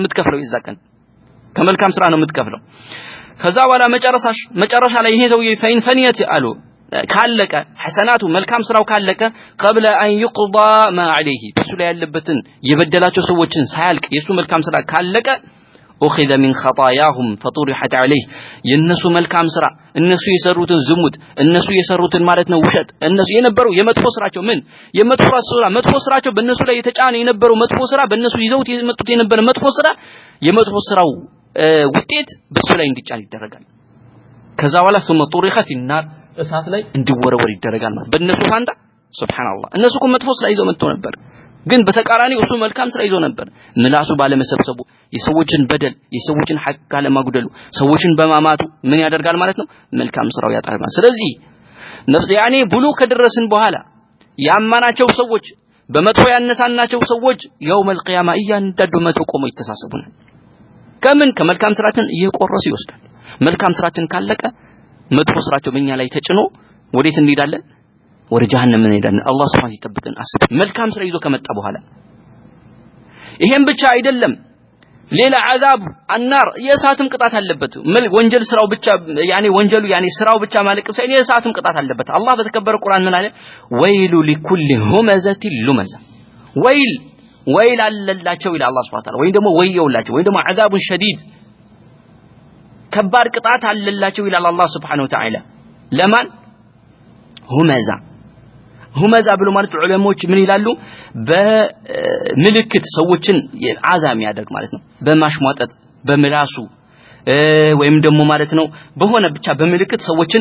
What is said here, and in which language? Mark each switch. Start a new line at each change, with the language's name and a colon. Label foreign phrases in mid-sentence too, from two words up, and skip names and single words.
Amharic: የምትከፍለው የዛ ቀን ከመልካም ስራ ነው የምትከፍለው ከዛ በኋላ መጨረሻ ላይ ይሄ ሰው ፈንፈኒየት አሉ ካለቀ ሐሰናቱ መልካም ስራው ካለቀ
Arabic: قبل ان يقضى ما عليه
Amharic: በሱ ላይ ያለበትን የበደላቸው ሰዎችን ሳያልቅ የሱ መልካም ስራ ካለቀ
Arabic: اخذ من خطاياهم فطرحت عليه
Amharic: የነሱ መልካም ስራ እነሱ የሰሩትን ዝሙት እነሱ የሰሩትን ማለት ነው ውሸት እነሱ የነበረው የመጥፎ ስራቸው ምን መጥፎ ስራቸው በእነሱ ላይ የተጫነ የነበረው መጥፎ ስራ በእነሱ ይዘውት የመጡት የነበረ መጥፎ ስራ የመጥፎ ስራው ውጤት በሱ ላይ እንዲጫን ይደረጋል ከዛ በኋላ
Arabic: ثم طرح في النار
Amharic: እሳት ላይ እንዲወረወር ይደረጋል ማለት በእነሱ ፋንታ ሱብሃንአላህ እነሱ እኮ መጥፎ ስራ ይዘው መጥተው ነበር ግን በተቃራኒው እሱ መልካም ስራ ይዞ ነበር ምላሱ ባለመሰብሰቡ የሰዎችን በደል የሰዎችን ሐቅ ካለማጉደሉ ሰዎችን በማማቱ ምን ያደርጋል ማለት ነው መልካም ስራው ያጣል ማለት ስለዚህ ያኔ ብሉ ከደረስን በኋላ ያማናቸው ሰዎች በመጥፎ ያነሳናቸው ሰዎች
Arabic: يوم القيامه
Amharic: እያንዳንዱ መቶ ቆመው ይተሳሰቡናል ከምን ከመልካም ስራችን እየቆረሱ ይወስዳል መልካም ስራችን ካለቀ መጥፎ ስራቸው በእኛ ላይ ተጭኖ ወዴት እንሄዳለን ወደ ጀሃነም እንሄዳለን አላህ Subhanahu ይጠብቀን አስብ መልካም ስራ ይዞ ከመጣ በኋላ ይሄን ብቻ አይደለም ሌላ
Arabic: عذاب النار
Amharic: የእሳትም ቅጣት አለበት ወንጀል ስራው ብቻ ወንጀሉ ስራው ብቻ ማለቅ ሳይሆን የእሳትም ቅጣት አለበት አላህ በተከበረ ቁርአን ምን አለ
Arabic: ويل لكل همزة لمزة
Amharic: ወይል አለላቸው ይላል አላህ
Arabic: سبحانه وتعالى
Amharic: ወይ ደግሞ ወየውላቸው ወይ ደግሞ
Arabic: عذاب شديد
Amharic: ከባድ ቅጣት አለላቸው ይላል አላህ
Arabic: سبحانه وتعالى
Amharic: ለማን ሁመዛ ብሎ ማለት ዑለሞች ምን ይላሉ በምልክት ሰዎችን አዛም ያደርግ ማለት ነው በማሽሟጠጥ በምላሱ ወይም ደግሞ ማለት ነው በሆነ ብቻ በምልክት ሰዎችን